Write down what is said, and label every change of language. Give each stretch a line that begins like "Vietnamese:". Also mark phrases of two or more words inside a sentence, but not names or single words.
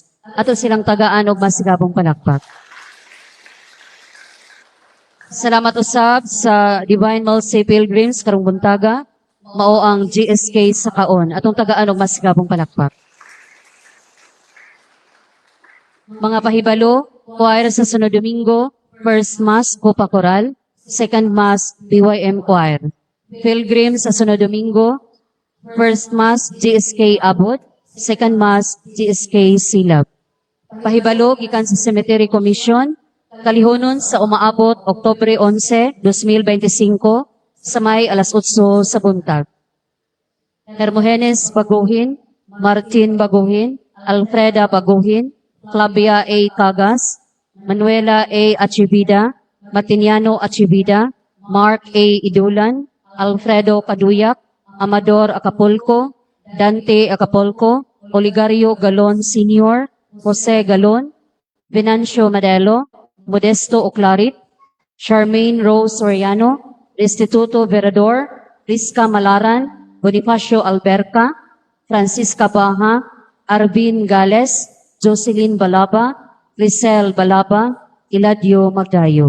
Cebuano: Ato silang tagaan og masigabong palakpak. Salamat usab sa Divine Mercy Pilgrims karong buntaga. Mao ang GSK sa kaon. Atong tagaan og masigabong palakpak. Mga pahibalo, choir sa sunod Domingo,
English: First Mass, Copa Coral, Second Mass, BYM Choir.
Cebuano: Pilgrim sa sunod Domingo,
English: First Mass,
Cebuano: GSK Abot,
English: Second Mass,
Cebuano: GSK Silab. Pahibalo, gikan sa Cemetery Commission, kalihonon sa umaabot Oktubre 11, 2025, sa may alas 8 sa buntag. Hermogenes Baguhin, Martin Baguhin, Alfreda Baguhin, Flavia A. Cagas, Manuela A. Achibida, Matiniano Achibida, Mark A. Idulan, Alfredo Paduyak, Amador Acapulco, Dante Acapulco, Oligario Galon Sr., Jose Galon, Venancio Madelo, Modesto Oclarit, Charmaine Rose Soriano, Restituto Verador, Rizka Malaran, Bonifacio Alberca, Francisca Baha, Arvin Gales, Jocelyn Balaba, Grisel Balaba, Iladio Magdayo.